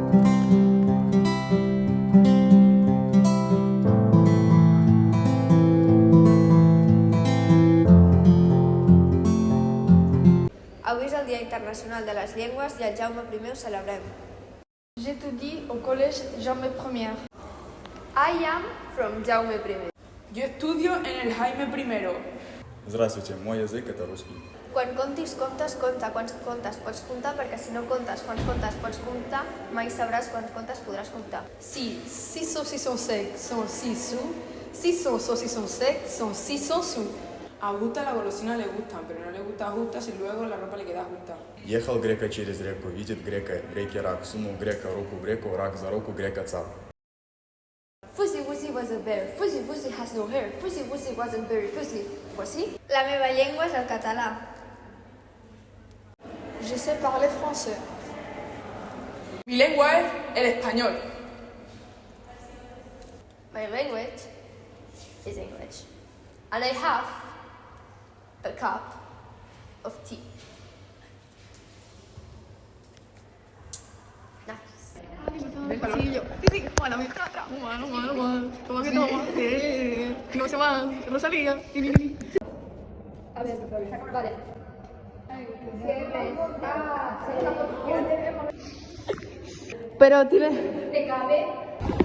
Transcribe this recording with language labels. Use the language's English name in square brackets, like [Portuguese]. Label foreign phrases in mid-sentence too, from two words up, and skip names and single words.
[Catalan] Avui és el Dia Internacional de les Llengües i el Jaume I ho celebrem. [French] J'étudie au collège Jaume I. [English] I am from Jaume I. [Spanish] Yo estudio en el Jaime I. [Russian] Здравствуйте, мой язык это русский. [Catalan] Quan contis contes, compta quants contes pots comptar, perquè si no comptes quants contes pots comptar, mai sabràs quants contes podràs comptar. [French] Si 6 saucissons secs sont 6 sous, 600 saucissons secs sont 600 sous. [Spanish] A Justa la golosina le gustan, pero no le gusta a Justa si luego la ropa le queda justa. [Russian] Ехал грека через реку, видит грека, в реке рак, сунул грека руку в реку, рак за руку, грека цап. [English] Fuzzy Wuzzy was a bear. Fuzzy Wuzzy has no hair. Fuzzy Wuzzy wasn't very fuzzy. Was he? [Catalan] La meva llengua és el català. [French] Je sais parler français. [Spanish] Mi lengua es el español. [English] My language is English. And I have a cup of tea. Nice. [Spanish] Sí, bueno, me está toma que toma, no se va, no salía. A ver, vale. Pero tiene...